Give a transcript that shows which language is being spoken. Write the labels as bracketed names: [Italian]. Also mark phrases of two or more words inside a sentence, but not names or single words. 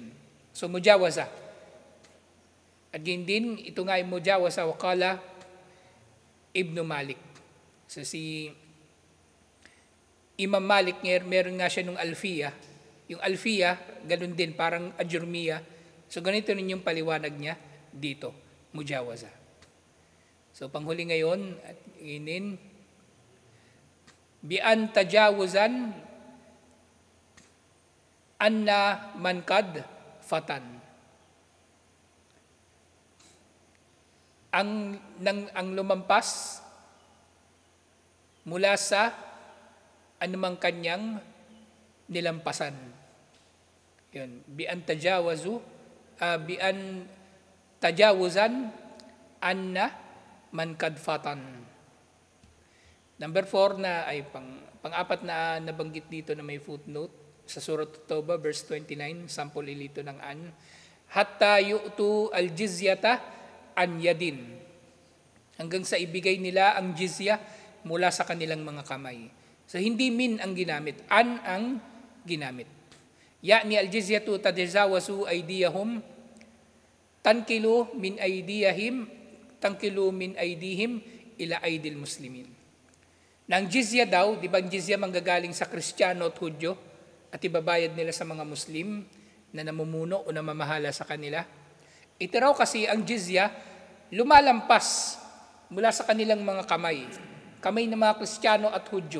[Filipino] So, mujawaza. At yun din, ito nga yung mujawaza, wakala Ibn Malik. So, si Imam Malik, meron nga siya nung alfiya, Yung alfiya, ganun din, parang ajurmiya. So ganito rin yung paliwanag niya dito, mujawaza. So panghuli ngayon, at inin, [Arabic] بأن تجاوزا عن منقد فاتا. [Filipino] Ang lumampas mula sa anumang kanyang nilampasan. Yun, [Arabic] بأن تجاوزا عن منقد فاتا. [Filipino] Number 4 na ay pang-apat na nabanggit dito na may footnote sa Surah At-Tawbah verse 29, sample ilito ng an, [Arabic] حتى يعطوا الجزية عن يد. [Filipino] Hanggang sa ibigay nila ang jizya mula sa kanilang mga kamay. So hindi min ang ginamit, an ang ginamit. [Arabic] يعني الجزية تتجاوز أيديهم تنتقل من أيديهم إلى أيدي المسلمين. [Filipino] Nang jizya daw, di ba ang jizya manggagaling sa Kristiyano at Hudyo at ibabayad nila sa mga Muslim na namumuno o namamahala sa kanila. Ito raw kasi ang jizya lumalampas mula sa kanilang mga kamay ng mga Kristiyano at Hudyo.